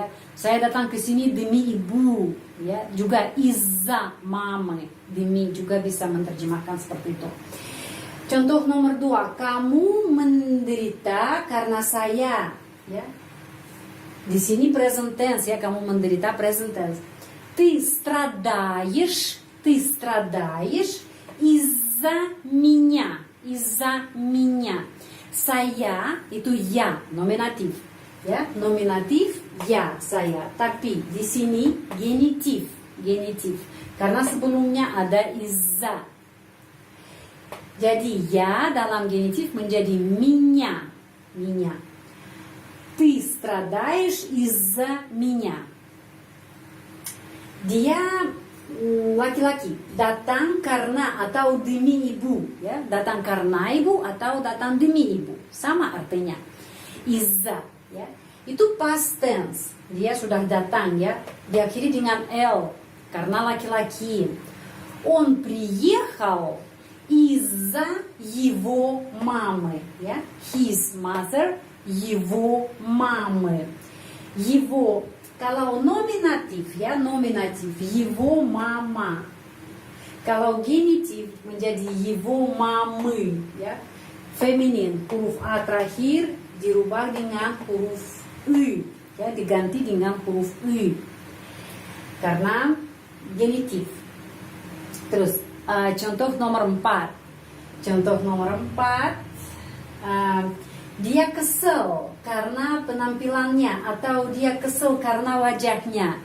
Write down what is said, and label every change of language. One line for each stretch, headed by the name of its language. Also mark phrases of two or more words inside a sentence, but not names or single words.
Indonesian: Saya datang ke sini demi ibu ya. Juga iza mama demi juga bisa menerjemahkan seperti itu. Contoh nomor 2, kamu menderita karena saya ya. Di sini
English: present tense
Indonesian: ya, kamu menderita
English: present tense.
Russian: Ты страдаешь из-за меня.
Indonesian: Saya itu ya, nominatif. Ya, nominatif ya, saya. Tapi di sini genitif. Karena sebelumnya ada izza. Jadi ya dalam genitif menjadi меня.
Russian: Ты страдаешь из-за меня.
Indonesian: Dia laki-laki datang karena atau demi ibu ya, datang karena ibu atau datang demi ibu, sama artinya. Izza ya, itu
English: past tense,
Indonesian: dia sudah datang ya, diakhiri dengan l karena laki-laki.
Russian: Он приехал из-за его мамы ya,
English: his mother,
Russian: его мамы.
Indonesian: Его kalau nominatif ya,
Russian: его мама.
Indonesian: Kalau genitif menjadi
Russian: его мамы
Indonesian: ya. Feminin, huruf a terakhir dirubah dengan huruf u ya, diganti dengan huruf u. Karena genitif. Terus contoh nomor 4. Dia kesel karena penampilannya atau dia kesel karena wajahnya.